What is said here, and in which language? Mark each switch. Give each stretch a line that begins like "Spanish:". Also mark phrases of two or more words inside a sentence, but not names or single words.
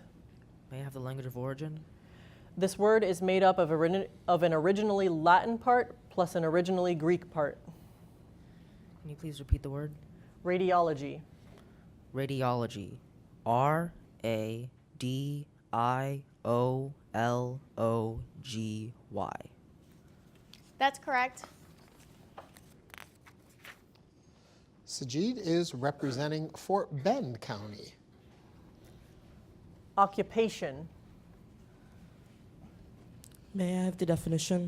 English: May I have the language of origin? This word is made up of an originally Latin part plus an originally Greek part. Can you please repeat the word? Radiology. Radiology. R-A-D-I-O-L-O-G-Y. That's correct. Sajid is representing Fort Bend County. Occupation. May I have the definition?